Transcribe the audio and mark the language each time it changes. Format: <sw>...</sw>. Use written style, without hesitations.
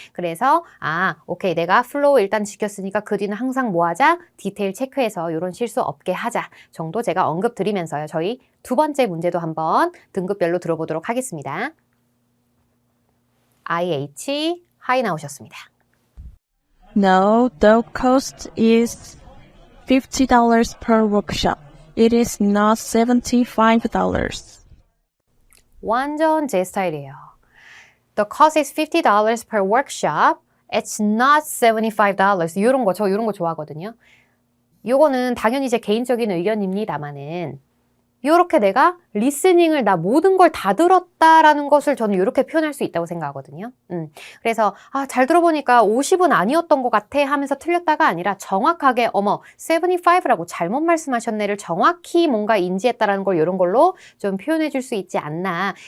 <ko>그래서 오케이, 내가 플로우 일단 지켰으니까 그 뒤는 항상 뭐 하자? 디테일 체크해서 이런 실수 없게 하자 정도 제가 언급 드리면서요. 저희 두 번째 문제도 한번 등급별로 들어보도록 하겠습니다. IH 하이 나오셨습니다.</ko> <en>No, the cost is $50 per workshop. It is not $75.</en> <ko>완전 제 스타일이에요.</ko> <en>The cost is $50 per workshop. It's not $75.</en> <ko>이런 거, 저 이런 거 좋아하거든요. 요거는 당연히 제 개인적인 의견입니다만은 이렇게 내가 리스닝을 나 모든 걸 다 들었다라는 것을 저는 이렇게 표현할 수 있다고 생각하거든요. 그래서 잘 들어보니까 50은 아니었던 것 같아 하면서 틀렸다가 아니라 정확하게 75라고 잘못 말씀하셨네를 정확히 뭔가 인지했다라는 걸 이런 걸로 좀 표현해 줄 수 있지 않나.</ko>